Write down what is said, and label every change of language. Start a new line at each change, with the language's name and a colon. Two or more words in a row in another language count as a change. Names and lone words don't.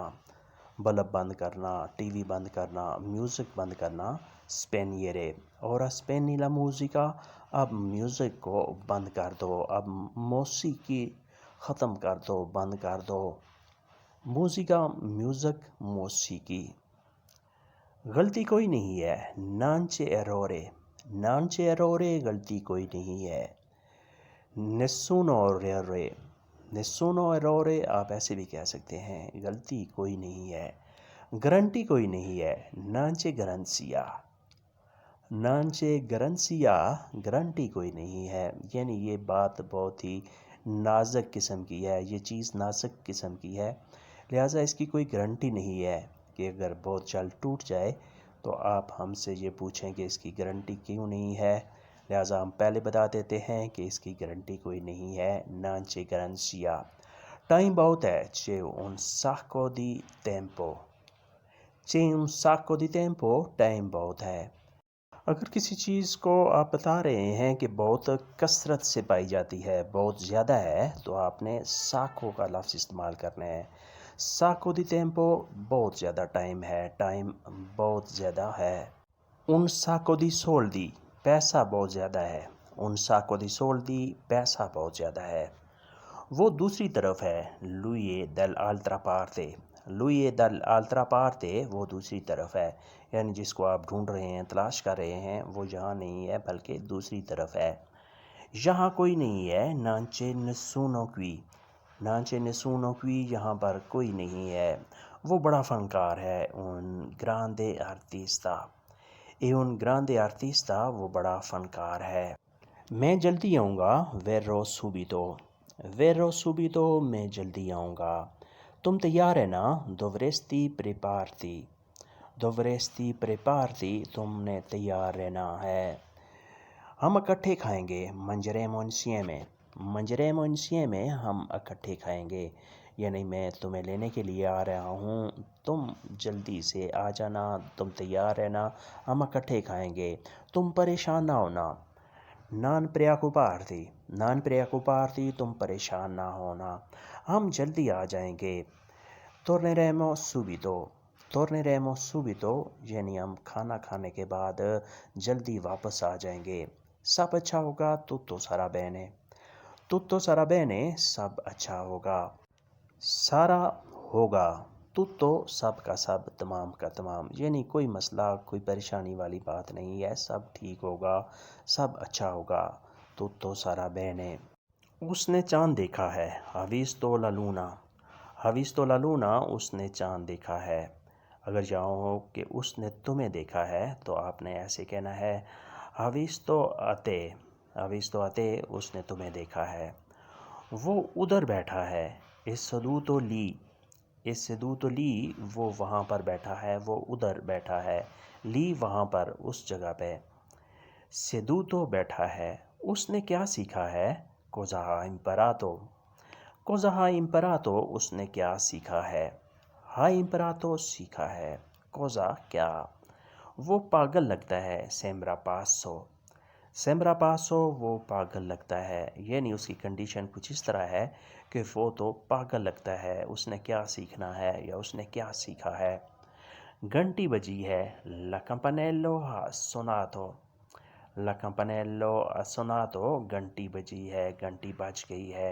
Urdu: بلب بند کرنا، ٹی وی بند کرنا، میوزک بند کرنا، سپین یہ رے۔
Italian: ora spegni la musica,
Urdu: اب میوزک کو بند کر دو، اب موسیقی ختم کر دو، بند کر دو۔ موزیکا، میوزک، موسیقی۔ غلطی کوئی نہیں ہے،
Italian: non c'è errore. non c'è errore,
Urdu: غلطی کوئی نہیں ہے۔
Italian: nessun errore. nessun errore,
Urdu: آپ ایسے بھی کہہ سکتے ہیں، غلطی کوئی نہیں ہے۔ گارنٹی کوئی نہیں ہے،
Italian: non c'è garanzia. non c'è garanzia,
Urdu: گارنٹی کوئی نہیں ہے، یعنی یہ بات بہت ہی نازک قسم کی ہے، یہ چیز نازک قسم کی ہے، لہٰذا اس کی کوئی گارنٹی نہیں ہے کہ اگر بہت جلد ٹوٹ جائے تو آپ ہم سے یہ پوچھیں کہ اس کی گارنٹی کیوں نہیں ہے، لہٰذا ہم پہلے بتا دیتے ہیں کہ اس کی گارنٹی کوئی نہیں ہے،
Italian: non c'è garanzia.
Urdu: ٹائم بہت ہے،
Italian: c'è un sacco di tempo۔ c'è un sacco di tempo،
Urdu: ٹائم بہت ہے۔ اگر کسی چیز کو آپ بتا رہے ہیں کہ بہت کثرت سے پائی جاتی ہے، بہت زیادہ ہے، تو آپ نے ساکو کا لفظ استعمال کرنا ہے۔
Italian: sacco di tempo,
Urdu: بہت زیادہ ٹائم ہے، ٹائم بہت زیادہ ہے۔
Italian: un sacco di soldi,
Urdu: پیسہ بہت زیادہ ہے۔
Italian: un sacco di soldi,
Urdu: پیسہ بہت زیادہ ہے۔ وہ دوسری طرف ہے،
Italian: lui è dall'altra parte. lui è dall'altra parte,
Urdu: وہ دوسری طرف ہے، یعنی جس کو آپ ڈھونڈ رہے ہیں، تلاش کر رہے ہیں، وہ یہاں نہیں ہے بلکہ دوسری طرف ہے۔ یہاں کوئی نہیں ہے،
Italian: non c'è nessuno qui. non c'è nessuno qui,
Urdu: یہاں پر کوئی نہیں ہے۔ وہ بڑا فنکار ہے،
Italian: un grande artista۔ un grande artista،
Urdu: وہ بڑا فنکار ہے۔ میں جلدی آؤں گا،
Italian: verrò subito۔ verrò subito،
Urdu: میں جلدی آؤں گا۔ تم تیار ہے نا،
Italian: dovresti prepararti۔ dovresti prepararti،
Urdu: تم نے تیار رہنا ہے۔ ہم اکٹھے کھائیں گے،
Italian: mangeremo insieme۔ mangeremo insieme،
Urdu: ہم اکٹھے کھائیں گے، یعنی میں تمہیں لینے کے لیے آ رہا ہوں، تم جلدی سے آ جانا، تم تیار رہنا، ہم اکٹھے کھائیں گے۔ تم پریشان نہ ہونا،
Italian: non preoccuparti۔ non preoccuparti،
Urdu: تم پریشان نہ ہونا، ہم جلدی آ جائیں گے۔
Italian: torneremo subito۔ torneremo subito،
Urdu: یعنی ہم کھانا کھانے کے بعد جلدی واپس آ جائیں گے۔ سب اچھا ہوگا،
Italian: tutto sarà bene۔ tutto sarà bene،
Urdu: سب اچھا ہوگا۔ سارا ہوگا، tutto سب کا سب، تمام کا تمام، یعنی کوئی مسئلہ، کوئی پریشانی والی بات نہیں ہے، سب ٹھیک ہوگا، سب اچھا ہوگا۔
Italian: tutto sarà bene۔
Urdu: اس نے چاند دیکھا ہے،
Italian: ha visto la luna۔ ha visto la luna،
Urdu: اس نے چاند دیکھا ہے۔ اگر یہاں ہو کہ اس نے تمہیں دیکھا ہے تو آپ نے ایسے کہنا ہے
Italian: ha visto a te۔ ha visto a te،
Urdu: اس نے تمہیں دیکھا ہے۔ وہ ادھر بیٹھا ہے،
Italian: è seduto lì۔ è seduto lì،
Urdu: وہ وہاں پر بیٹھا ہے، وہ ادھر بیٹھا ہے، لی وہاں پر، اس جگہ پہ۔ seduto بیٹھا ہے۔ اس نے کیا سیکھا ہے،
Italian: cosa ha imparato۔ cosa ha imparato،
Urdu: اس نے کیا سیکھا ہے۔
Italian: ha imparato،
Urdu: سیکھا ہے۔ cosa، کیا۔ وہ پاگل لگتا ہے،
Italian: sembra pazzo۔ sembra pazzo
Urdu: وہ پاگل لگتا ہے، یعنی اس کی کنڈیشن کچھ اس طرح ہے کہ وہ تو پاگل لگتا ہے، اس نے کیا سیکھنا ہے یا اس نے کیا سیکھا ہے۔ گھنٹی بجی ہے،
Italian: la campanella ha suonato, la campanella ha suonato,
Urdu: گھنٹی بجی ہے، گھنٹی بج گئی ہے۔